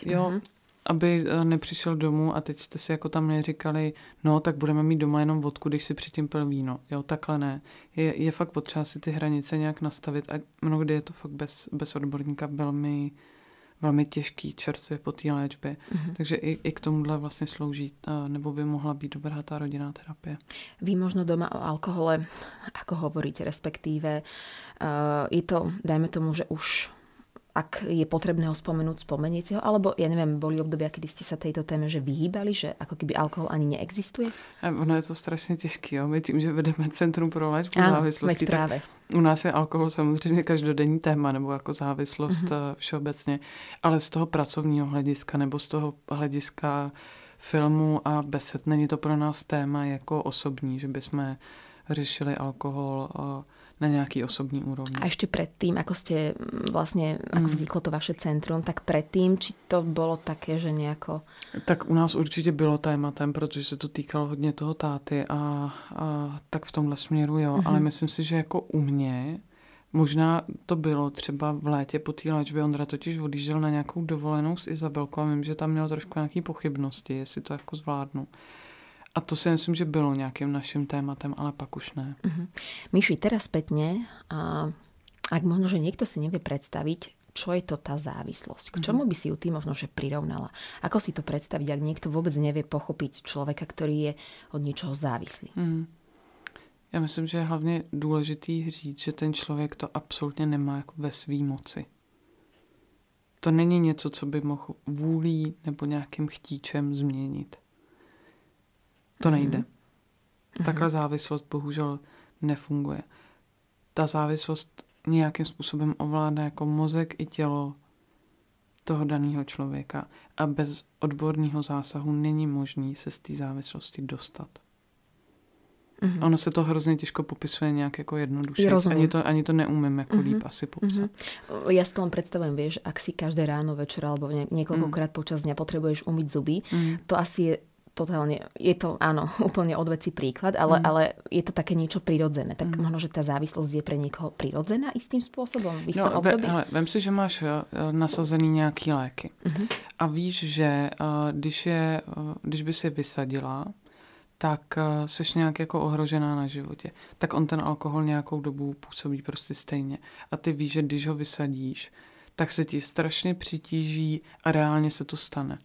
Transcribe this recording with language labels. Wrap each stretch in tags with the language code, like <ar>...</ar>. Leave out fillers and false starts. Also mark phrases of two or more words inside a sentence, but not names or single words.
<cs>Jo, aby nepřišel domů a teď jste si jako tam neříkali, no tak budeme mít doma jenom vodku, když si předtím pil víno. Jo, takhle ne. Je fakt potřeba si ty hranice nějak nastavit a mnohdy je to fakt bez odborníka velmi, velmi těžký čerstvě po té léčbě. Takže i k tomuhle vlastně slouží, nebo by mohla být dobrá ta rodinná terapie.</cs> <sk>Vy možno doma o alkohole, ako hovoríte, respektíve je to, dajme tomu, že už ak je potrebné ho spomenúť, spomeniete ho? Alebo, ja neviem, boli obdobia, kedy ste sa tejto téme že vyhýbali, že ako keby alkohol ani neexistuje?</sk> <cs>Ono je to strašně těžké, jo? My tím, že vedeme Centrum pro léčbu závislosti, právě. U nás je alkohol samozřejmě každodenní téma, nebo jako závislost všeobecně, ale z toho pracovního hlediska, nebo z toho hlediska filmu a besed, není to pro nás téma jako osobní, že bychom řešili alkohol na nějaký osobní úrovni.</cs> <sk>A ešte predtým, ako ste vlastne, ako vzniklo to vaše centrum, tak predtým, či to bolo také, že nejako...</sk> <cs>Tak u nás určitě bylo tématem, protože se to týkalo hodně toho táty a tak v tomhle směru, jo. Ale myslím si, že jako u mě, možná to bylo třeba v létě po té léčbě, Ondra totiž odjížděl na nějakou dovolenou s Izabelkou a vím, že tam měl trošku nějaký pochybnosti, jestli to jako zvládnu. A to si myslím, že bylo nějakým naším tématem, ale pak už ne.</cs> <sk>Miši, teraz spätne, ak možno, že niekto si nevie predstaviť, čo je to tá závislosť? K čomu by si ju ty možno, že prirovnala? Ako si to predstaviť, ak niekto vôbec nevie pochopiť človeka, ktorý je od niečoho závislý?</sk> <cs>Já myslím, že je hlavně důležitý říct, že ten člověk to absolutně nemá jako ve svý moci. To není něco, co by mohl vůlí nebo nějakým chtíčem změnit. To nejde. Takhle závislost bohužel nefunguje. Ta závislost nějakým způsobem ovládá jako mozek i tělo toho daného člověka a bez odborného zásahu není možný se z té závislosti dostat. Ono se to hrozně těžko popisuje nějak jako jednoduše. Ani to neumím jako líp asi popsat.</cs> <sk>Ja si to len predstavujem, vieš, ak si každé ráno, večer alebo niekoľkokrát počas dňa potrebuješ umyť zuby, to asi je totálne, je to áno, úplne odveci príklad, ale je to také niečo prirodzené. Tak možno, že tá závislosť je pre niekoho prirodzená istým spôsobom v istom období?</sk> <cs>Vem si, že máš nasazený nějaký léky a víš, že když by si vysadila, tak seš nějak jako ohrožená na životě. Tak on ten alkohol nějakou dobu působí prostě stejně. A ty víš, že když ho vysadíš, tak se ti strašně přitíží a reálně se to stane.</cs>